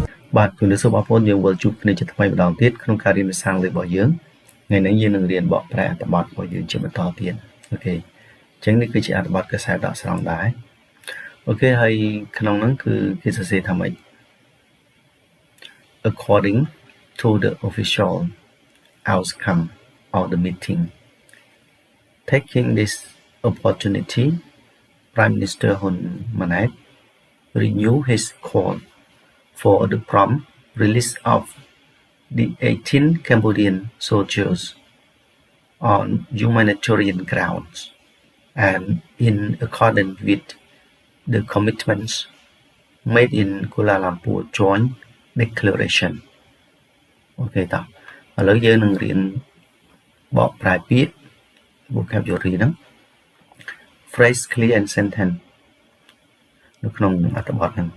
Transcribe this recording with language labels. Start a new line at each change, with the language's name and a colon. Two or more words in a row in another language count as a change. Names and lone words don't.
Khmer: បាទជំរាបសួរបងប្អូនយើងវិលជួបគ្នាជាថ្មីម្ដងទៀតក្នុងការរៀនភាសាអង់គ្លេសរបស់យើងថ្ងៃនេះយើងនឹងរៀនបកប្រែអត្ថបទ របស់យើងជាបន្តទៀតអូខេអញ្ចឹងនេះគឺជាអត្ថបទកសែតដកស្រង់ដែរអូខេហើយក្នុងហ្នឹងគឺ គេសរសេរថាម៉េច
English: According to the official outcome of the meeting taking this opportunity Prime Minister Hun Manet renewed his call for the prompt release of the 18 Cambodian soldiers on humanitarian grounds and in accordance with the commitments made in Kuala Lumpur Joint Declaration
Khmer: អូខេតោះឥឡូវយើងនឹងរៀនបកប្រែពាក្យ vocabulary ហ្នឹង phrase clear and sentence នៅក្នុងអត្ថបទហ្នឹង